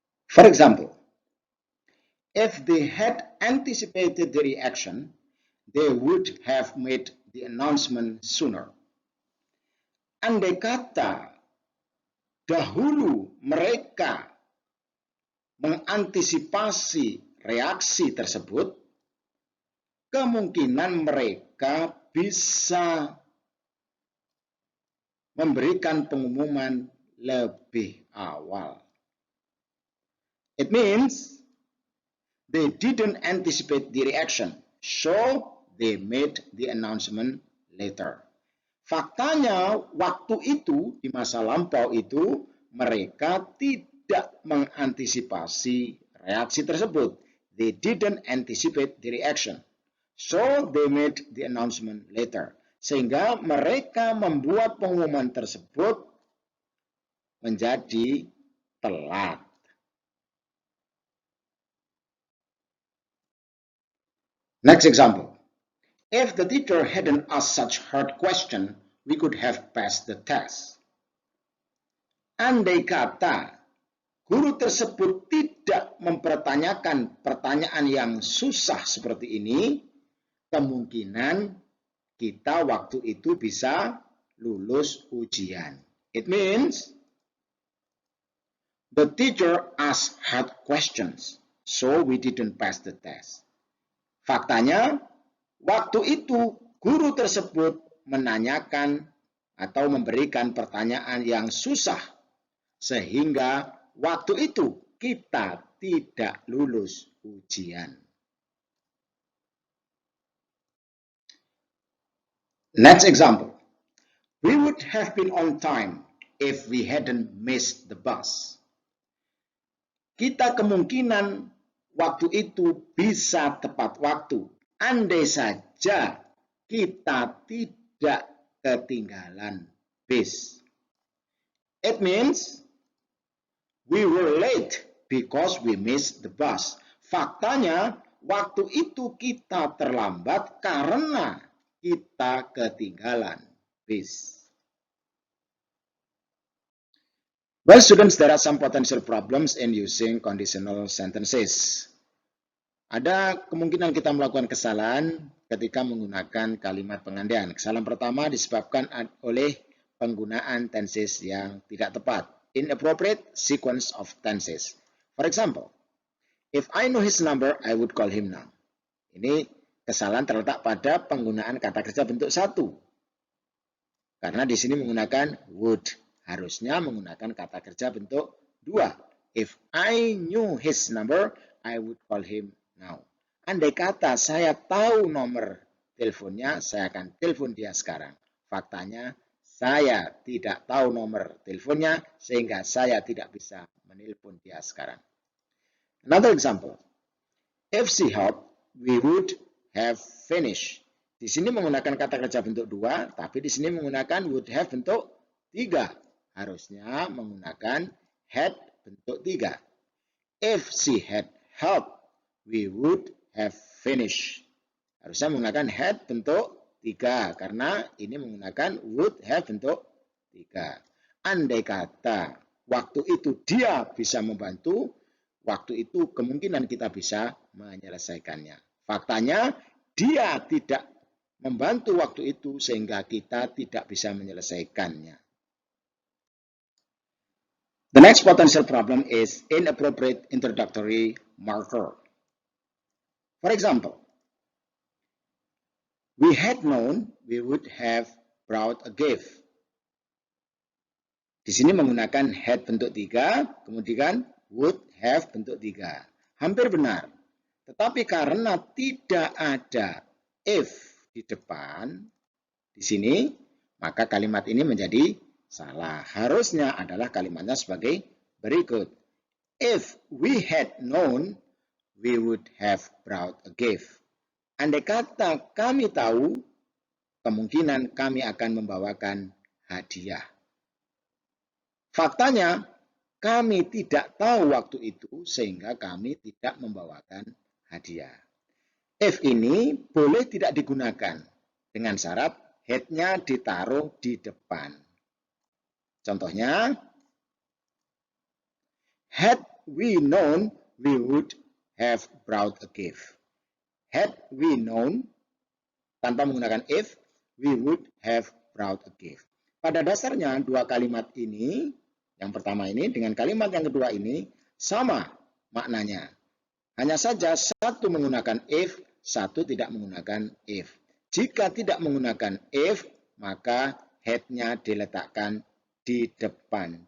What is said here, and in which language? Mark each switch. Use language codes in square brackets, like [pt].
[en] For example, if they had anticipated the reaction, they would have made the announcement sooner. [id] Andai kata dahulu mereka mengantisipasi reaksi tersebut, kemungkinan mereka bisa memberikan pengumuman lebih awal. [en] It means they didn't anticipate the reaction, so they made the announcement later. [id] Faktanya, waktu itu, di masa lampau itu, mereka tidak mengantisipasi reaksi tersebut. [en] They didn't anticipate the reaction, so they made the announcement later. [id] Sehingga mereka membuat pengumuman tersebut menjadi telat. [en] Next example. If the teacher hadn't asked such hard question, we could have passed the test. [id] Andai kata guru tersebut tidak mempertanyakan pertanyaan yang susah seperti ini, kemungkinan kita waktu itu bisa lulus ujian. [en] It means the teacher asked hard questions, so we didn't pass the test. [id] Faktanya, waktu itu guru tersebut menanyakan atau memberikan pertanyaan yang susah, sehingga waktu itu kita tidak lulus ujian. [en] Next example. We would have been on time if we hadn't missed the bus. [id] Kita kemungkinan waktu itu bisa tepat waktu. Andai saja kita tidak ketinggalan bis. [en] It means we were late because we missed the bus. [id] Faktanya, waktu itu kita terlambat karena kita ketinggalan bis. [en] Well, students, there are some potential problems in using conditional sentences. [id] Ada kemungkinan kita melakukan kesalahan ketika menggunakan kalimat pengandaian. Kesalahan pertama disebabkan oleh penggunaan tenses yang tidak tepat. [en] Inappropriate sequence of tenses. For example, if I know his number, I would call him now. [id] Ini kesalahan terletak pada penggunaan kata kerja bentuk satu. Karena di sini menggunakan would. Harusnya menggunakan kata kerja bentuk dua. [en] If I knew his number, I would call him now. [id] Andai kata saya tahu nomor teleponnya, saya akan telepon dia sekarang. Faktanya, saya tidak tahu nomor teleponnya, sehingga saya tidak bisa menelpon dia sekarang. [en] Another example. If she helped, we would have finished. [id] Di sini menggunakan kata kerja bentuk dua, tapi di sini menggunakan would have bentuk tiga. Harusnya menggunakan had bentuk tiga. [en] If she had helped, we would have finished. [id] Harusnya menggunakan had bentuk tiga, karena ini menggunakan would have bentuk tiga. Andai kata waktu itu dia bisa membantu, waktu itu kemungkinan kita bisa menyelesaikannya. Faktanya, dia tidak membantu waktu itu sehingga kita tidak bisa menyelesaikannya. [en] The next potential problem is inappropriate introductory marker. For example, we had known we would have brought a gift. [id] Di sini menggunakan had bentuk tiga, kemudian would have bentuk tiga. Hampir benar. Tetapi karena tidak ada if di depan, di sini, maka kalimat ini menjadi salah. Harusnya adalah kalimatnya sebagai berikut. [en] If we had known, we would have brought a gift. [id] Andai kata kami tahu, kemungkinan kami akan membawakan hadiah. Faktanya, kami tidak tahu waktu itu sehingga kami tidak membawakan hadiah. If ini boleh tidak digunakan dengan syarat had-nya ditaruh di depan. Contohnya, [en] had we known, we would have brought a gift. Had we known, [id] tanpa menggunakan if, [en] we would have brought a gift. [id] Pada dasarnya, dua kalimat ini, yang pertama ini dengan kalimat yang kedua ini, sama maknanya. Hanya saja satu menggunakan if, satu tidak menggunakan if. Jika tidak menggunakan if, maka had-nya diletakkan di depan.